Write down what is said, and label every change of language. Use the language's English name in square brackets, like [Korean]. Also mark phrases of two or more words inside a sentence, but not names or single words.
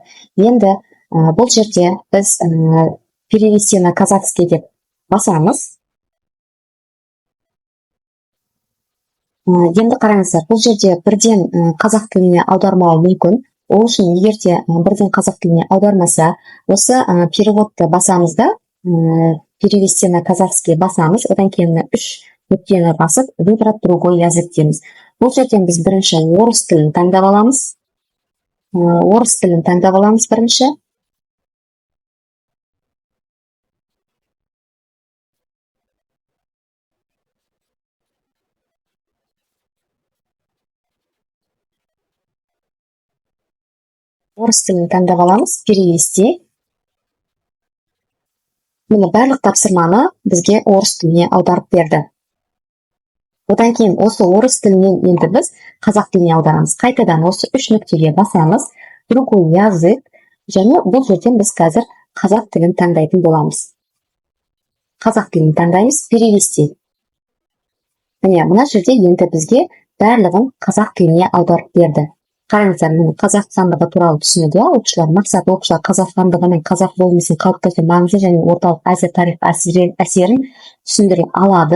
[Kazakh] Енді бұл жерде біз [Russian] перевести на казахский [Kazakh] деп басамыз. Енді қараңыздар, бұл жерде бірден қазақ тіліне аудармауы мүмкін. Ол үшін егерде бірден қазақ тіліне аудармаса, осы переводты басамыз да, [Russian] перевести на казахский [Kazakh] басамыз, одан кейін 3 нүктені басып, [Russian] выбрать другой язык дейміз. [Kazakh] Бұл жерден біз бірінші орыс тілін таңдап аламыз. Орыс тілін таңдап аламыз бірінші. Орыс тілін таңдап аламыз, перевести. Міне барлық тапсырманы бізге орыс тіліне аударып берді. Одан кейін осы орыс тілінен енді біз қазақ тіліне аударамыз. Қайтадан осы 3 нүктеге басамыз, [Russian] другой язык, [Kazakh] және бұл жерден біз қазір қазақ тілін таңдайтын боламыз. қазақ тілін таңдаймыз, перевести. Міне, мына жерде енді бізге барлығын қазақ тіліне аударып берді. Қараңыздар, міне қазақ хандығы туралы түсінуде оқушылар мақсат оқушылар қазақ хандығының қазақ болмысын қалыптасу маңызы және орталық Азия тарих әсерін түсіндіре алады.